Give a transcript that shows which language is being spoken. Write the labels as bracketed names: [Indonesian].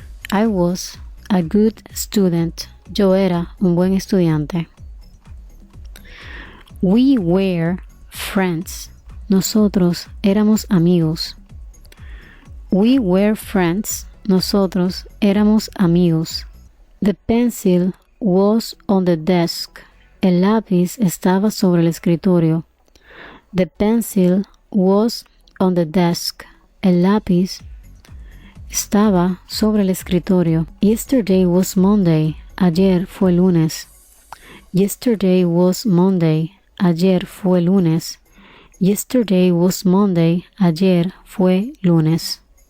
[English] I was a good student. Yo era un buen estudiante. We were friends. Nosotros éramos amigos. We were friends. Nosotros éramos amigos. The pencil was on the desk. [Spanish] El lápiz estaba sobre el escritorio. [English] The pencil was on the desk. [Spanish] El lápiz estaba sobre el escritorio. [English] Yesterday was Monday. Ayer fue lunes. Yesterday was Monday. Ayer fue lunes. Yesterday was Monday. Ayer fue lunes.